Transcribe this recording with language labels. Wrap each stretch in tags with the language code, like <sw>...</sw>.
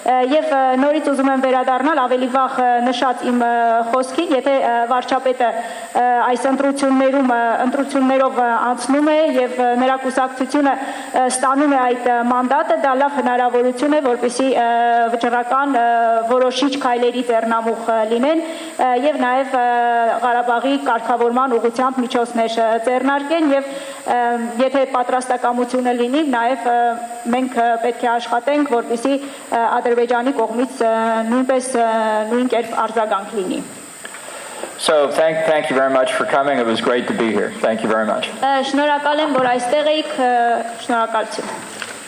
<hy>Եվ նորից ուզում եմ վերադառնալ ավելի վաղ նշած իմ խոսքին, եթե վարչապետը այս ընտրություններով անցնում է եւ նրա կուսակցությունը ստանում է այդ մանդատը, դա լավ հնարավորություն է, որպեսզի վճռական որոշիչ քայլերի ձեռնամուխ լինեն եւ նաեւ Ղարաբաղի կարգավորման ուղղությամբ միջոցներ ձեռնարկեն եւ եթե պատրաստակամությունը լինի, նաև մենք պետք է աշխատենք, որպեսզի Ադրբեջանի կողմից նույնպես նույն կերպ արձագանք լինի։</hy> <en>So thank you very much for coming. It was great to be here. Thank you very much.</en> <hy>Շնորհակալ եմ, որ այստեղ եք, շնորհակալություն։</hy>